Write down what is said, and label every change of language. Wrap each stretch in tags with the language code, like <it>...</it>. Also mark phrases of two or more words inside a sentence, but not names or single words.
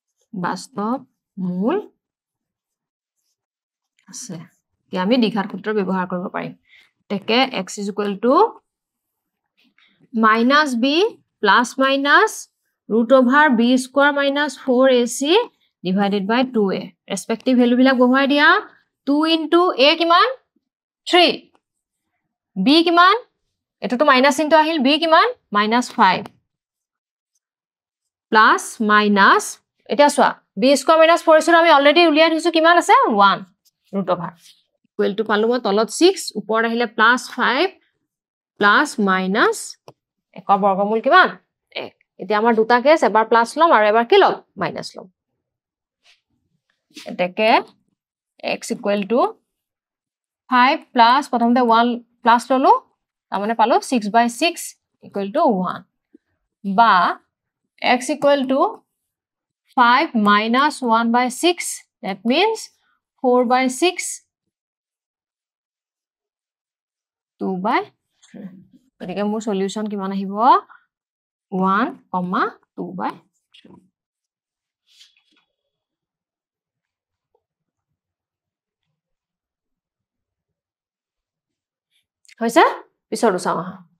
<as>বাস্তৱ মূল আছে কি আমি দ্বিঘাত সূত্ৰ ব্যৱহাৰ কৰিব পাৰিম তেকে</as> <en>x is equal to minus b plus minus root over b square minus 4ac divided by 2a respective value</en> <as>বিলাক বহুৱাই দিয়া</as> <en>2 into a কিমান 3 b</en> <as>কিমান এটোটো</as> <en>minus into আহিল b কিমান minus 5 plus minus</en> <as>এটা সোয়া</as> <en>b square minus 4</en> <as>আছে আমি অলরেডি উলিয়াই দিছো কিমান আছে 1</as> <en>root over equal to</en> <as>পালো মই তলত 6 উপৰ আহিলে</as> <en>plus 5 plus minus</en> <as>একৰ বৰ্গমূল কিমান 1 এতিয়া আমাৰ দুটা কেস এবাৰ প্লাস লম আৰু এবাৰ কি লম মাইনাস লম</as> <en>এটাকে x equal to 5 plus প্ৰথমতে 1 plus</en> <as>ললো তামানে পালো</as> <en>6/6 equal to 1 বা x equal to 5 minus 1/6 that means 4/6</en> <as>2/3 গতিকে মোৰ সলিউশন কিমান আহিব 1, 2/3 হৈছে পিছৰ চাও আহা</as>